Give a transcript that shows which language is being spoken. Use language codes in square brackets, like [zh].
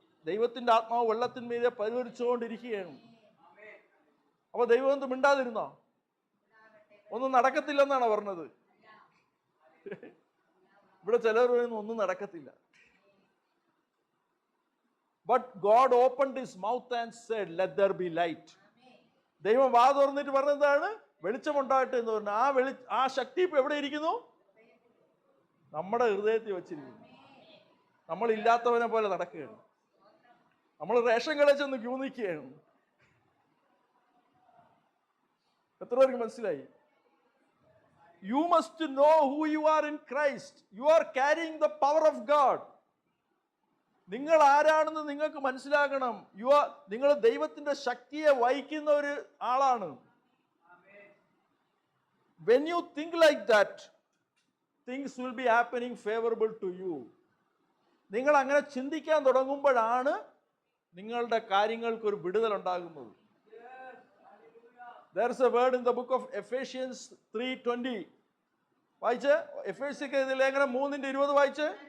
[ml] ദൈവത്തിന്റെ ആത്മാവ് വെള്ളത്തിന്മീതെ പരിഹരിച്ചുകൊണ്ടിരിക്കുകയാണ്. അപ്പൊ ദൈവം എന്ത് മിണ്ടാതിരുന്നോ? ഒന്നും നടക്കത്തില്ലെന്നാണ് പറഞ്ഞത്. ഇവിടെ ചിലർ പറയുന്നു ഒന്നും നടക്കത്തില്ല. [en] But God opened his mouth and said, let there be light. [ml] ദൈവം വാ തുറന്നിട്ട് പറഞ്ഞതാണ് വെളിച്ചമുണ്ടാകട്ടെ എന്ന് പറഞ്ഞു. ആ ശക്തി ഇപ്പൊ എവിടെ ഇരിക്കുന്നു? നമ്മുടെ ഹൃദയത്തിൽ വെച്ചിരിക്കുന്നു. നമ്മൾ ഇല്ലാത്തവനെ പോലെ നടക്കുകയാണ്. നമ്മൾ റേഷൻ കടയിൽ ചെന്ന് ക്യൂ നിൽക്കുകയാണ്. എത്ര പേർക്ക് മനസ്സിലായി? [en] You must know who you are in Christ. You are carrying the power of God. [ml] നിങ്ങൾ ആരാണെന്ന് നിങ്ങൾക്ക് മനസ്സിലാക്കണം. നിങ്ങൾ ദൈവത്തിന്റെ ശക്തിയെ വഹിക്കുന്ന ഒരു ആളാണ്. [en] When you think like that, things will be happening favorable to you. [ml] നിങ്ങൾ അങ്ങനെ ചിന്തിക്കാൻ തുടങ്ങുമ്പോഴാണ് നിങ്ങളുടെ കാര്യങ്ങൾക്ക് ഒരു വിടുതൽ ഉണ്ടാകുന്നത്. [en] There is a word in the book of Ephesians 3:20. [ml] വായിച്ച് എഫേസ്യർക്ക് ലേഖനം 3:20 വായിച്ച്.